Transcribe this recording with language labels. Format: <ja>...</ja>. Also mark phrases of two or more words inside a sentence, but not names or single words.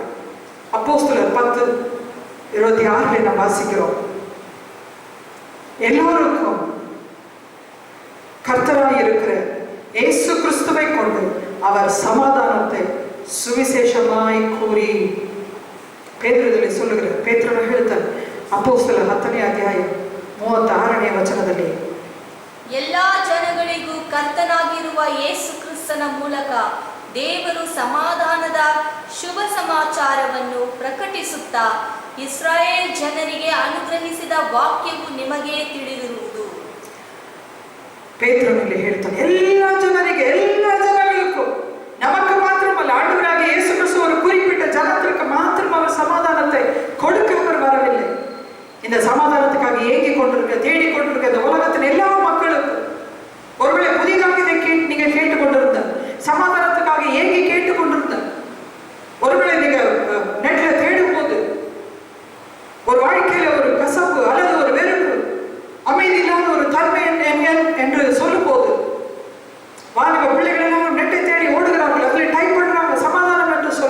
<ta>அப்போஸ்தலர் 10:26 நாம் வாசிக்கிறோம், எல்லோருக்கும் கர்த்தராய் இருக்கிற இயேசு கிறிஸ்துவை கொண்டு அவர் சமாதானத்தை சுவிசேஷமாய் கூறி, ಪೇತ್ರದಲ್ಲಿ சொல்லுகிற</ta> <kn>ಪೇತ್ರನ ಹೇಳ್ತಾನೆ ಅಪೊಸ್ತಲರ 10ನೇ ಅಧ್ಯಾಯ 36ನೇ ವಚನದಲ್ಲಿ, ಎಲ್ಲಾ ಜನಗಳಿಗೂ ಕರ್ತನಾಗಿರುವ ಯೇಸು ಕ್ರಿಸ್ತನ ಮೂಲಕ ದೇವರು ಸಮಾಧಾನದ ಶುಭ ಸಮಾಚಾರವನ್ನು ಪ್ರಕಟಿಸುತ್ತಾ ಇಸ್ರಾಯೇಲ್ ಜನರಿಗೆ ಅನುಗ್ರಹಿಸಿದ ವಾಕ್ಯವು ನಿಮಗೆ ತಿಳಿದಿರುವುದು. ಪೇತ್ರನಲ್ಲಿ ಹೇಳ್ತಾನೆ, ಎಲ್ಲ ಜನರಿಗೆ, ಎಲ್ಲ ಜನಗಳಿಗೂ,</kn> <ta>நமக்கு மாத்திரமல்ல, ஆண்டவராக இயேசு கிறிஸ்து ஒரு குறிப்பிட்ட ஜனத்திற்கு மாத்திரம் அவர் சமாதானத்தை கொடுக்க அவர் வரவில்லை. இந்த சமாதானத்துக்காக ஏங்கி கொண்டிருக்க, தேடிக் கொண்டிருக்க இந்த உலகத்தின் எல்லா மக்களுக்கும், ஒருவேளை புதிதாக இதை நீங்க கேட்டுக்கொண்டிருந்த, சமாதானத்துக்காக ஏங்கி கேட்டுக்கொண்டிருந்த, ஒருவேளை நீங்க நெட்ல தேடும் போது ஒரு வாழ்க்கையில ஒரு கசப்பு அல்லது ஒரு வெறுப்பு, அமைதி இல்லாத ஒரு தன்மை என்று சொல்லும் போது, வாலிப பிள்ளைகள் எல்லாம் நெட்டை தேடி ஓடுகிறார்கள், அதில் டைப் பண்றாங்க சமாதானம் என்று சொல்லி.</ta>